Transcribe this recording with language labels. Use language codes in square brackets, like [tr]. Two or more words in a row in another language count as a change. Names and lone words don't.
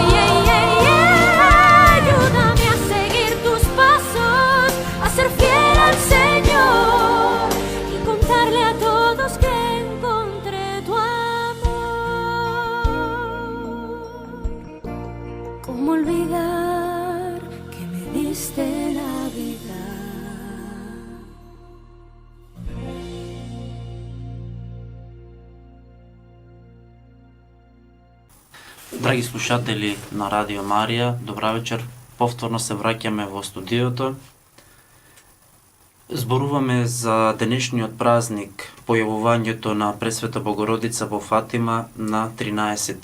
[es] Ayúdame a seguir tus pasos, a ser fiel al Señor y contarle a todos que encontré tu amor. ¿Cómo olvidar que me diste la vida? [mk] Драги слушатели на Радио Марија, добра вечер. Повторно се враќаме во студиото. Зборуваме за денешниот празник, појавувањето на Пресвета Богородица во Фатима на 13.